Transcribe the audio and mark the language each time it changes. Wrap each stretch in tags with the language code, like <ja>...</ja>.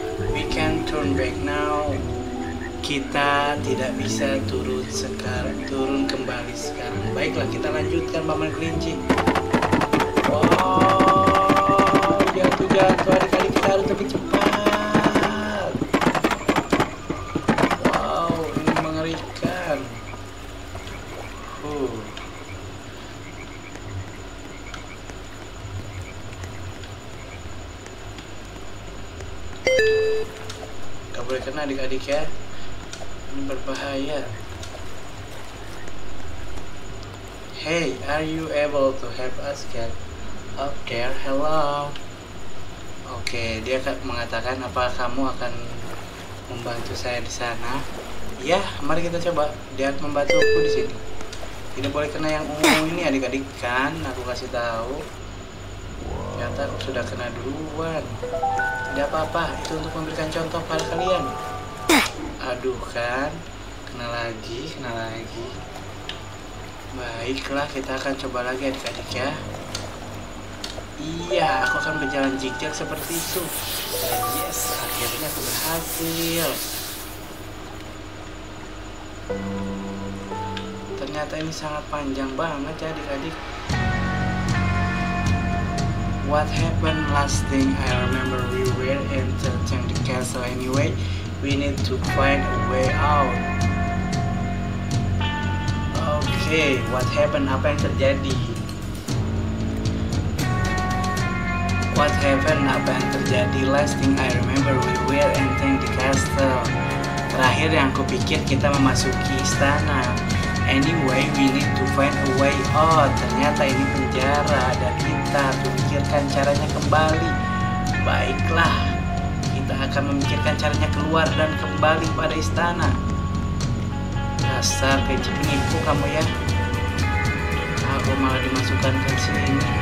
<en>We can turn back now.</en> <id>Kita Tidak bisa turun sekarang, turun kembali sekarang. Baiklah, kita lanjutkan Paman Kelinci. Wow, jatuh-jatuh, adik-adik kita harus lebih cepat. Wow, ini mengerikan. Gak boleh kena adik-adik ya, ini berbahaya.</id> <en>Hey, are you able to help us get up there? Hello.</en> <id>Oke, dia mengatakan apa kamu akan membantu saya di sana? Ya, mari kita coba. Dia membantuku di sini. Tidak boleh kena yang ungu ini adik-adik kan? Aku kasih tahu. Ternyata aku sudah kena duluan. Tidak apa-apa, itu untuk memberikan contoh pada kalian. Aduh kan, kena lagi. Baiklah, kita akan coba lagi adik-adik ya. Iya, aku akan berjalan zigzag seperti itu. Dan yes, akhirnya aku berhasil. Ternyata ini sangat panjang banget ya adik-adik.</id> <en>What happened last thing I remember, we were entering the castle anyway. We need to find a way out. Okay, what happened?</en> <id>Apa yang terjadi?</id> <en>What happened?</en> <id>Apa yang terjadi?</id> <en>Last thing I remember, we were entering the castle.</en> <id>Terakhir yang kupikir kita memasuki istana.</id> <en>Anyway, we need to find a way out.</en> <id>Ternyata ini penjara dan kita pikirkan caranya kembali. Baiklah, kita akan memikirkan caranya keluar dan kembali pada istana. Dasar keji penipu kamu ya. Aku malah dimasukkan ke sini.</id>